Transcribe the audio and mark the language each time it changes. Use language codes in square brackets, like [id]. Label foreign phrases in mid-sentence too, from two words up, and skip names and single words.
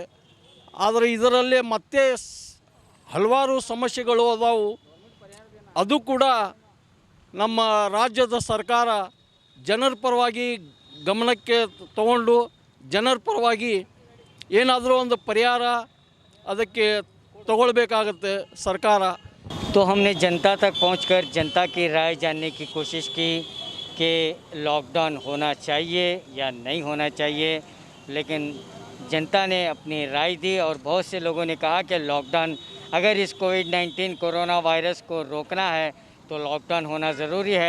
[kn] ಆದರೆ ಇದರಲ್ಲೇ ಮತ್ತೆ ಹಲವಾರು ಸಮಸ್ಯೆಗಳು ಅದಾವು. ಅದು ಕೂಡ ನಮ್ಮ ರಾಜ್ಯದ ಸರ್ಕಾರ ಜನರ ಪರವಾಗಿ ಗಮನಕ್ಕೆ ತಗೊಂಡು ಜನರ ಪರವಾಗಿ ಏನಾದರೂ ಒಂದು ಪರಿಹಾರ ಅದಕ್ಕೆ ತಗೊಳ್ಬೇಕಾಗುತ್ತೆ ಸರ್ಕಾರ. [hi] तो हमने जनता तक पहुंचकर जनता की राय जानने की कोशिश की कि लॉकडाउन होना चाहिए या नहीं होना चाहिए, लेकिन जनता ने अपनी राय दी और बहुत से लोगों ने कहा कि लॉकडाउन, अगर इस कोविड-19 कोरोना वायरस को रोकना है तो लॉकडाउन होना ज़रूरी है।